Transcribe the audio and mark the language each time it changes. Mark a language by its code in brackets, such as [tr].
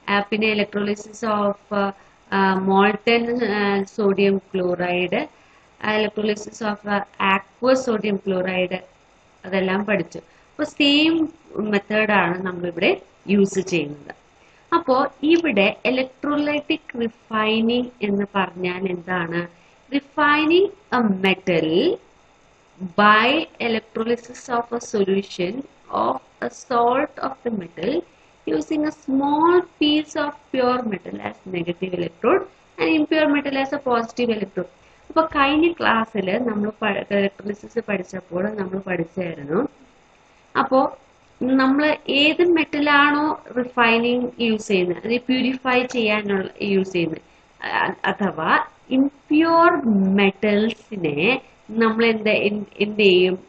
[ml] പിന്നെ electrolysis of molten sodium chloride, electrolysis of ആക്വസ് sodium chloride, അതെല്ലാം പഠിച്ചു. അപ്പോൾ സെയിം മെത്തേഡാണ് നമ്മളിവിടെ യൂസ് ചെയ്യുന്നത്. അപ്പോൾ ഇവിടെ ഇലക്ട്രോലൈറ്റിക് റിഫൈനിങ് എന്ന് പറഞ്ഞാൽ എന്താണ്? [en] Refining a metal by electrolysis of a solution of a salt of the metal using a small piece of pure metal as negative electrode and impure metal as a positive electrode. [ml] അപ്പോൾ കഴിഞ്ഞ ക്ലാസ്സിൽ നമ്മൾ electrolysis പഠിച്ചപ്പോൾ നമ്മൾ പഠിച്ചായിരുന്നു. അപ്പോൾ നമ്മൾ ഏത് മെറ്റലാണോ refining use ചെയ്യുന്നത്, അത് പ്യൂരിഫൈ ചെയ്യാനുള്ള യൂസ് ചെയ്യുന്നത്, അഥവാ ഇംപ്യൂർ മെറ്റൽസിനെ നമ്മൾ എന്ത് ചെയ്യും?